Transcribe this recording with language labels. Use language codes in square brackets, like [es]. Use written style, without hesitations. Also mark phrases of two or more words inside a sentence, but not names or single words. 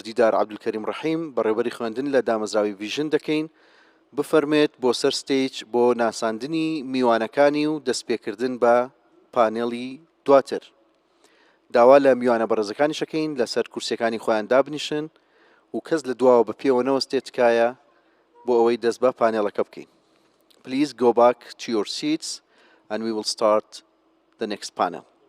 [ckb] دیدار عەبدولکەریم ڕەحیم بەڕێوەبەری خوێندن لە دامەزراوی ڤیژن دەکەین بفەرمێت بۆ سەر ستێج بۆ ناساندنی میوانەکانی و دەستپێکردن بە پانێڵی دواتر داوا لە میوانە بەڕێزەکانی شەکەین لەسەر کورسیەکانی خۆیان دابنیشن و کەس لە دواوە بە پێوەنەوە ستێت تکایە بۆ ئەوەی دەست بە پانێڵەکە بکەین [en] Please go back to your seats and we will start the next panel.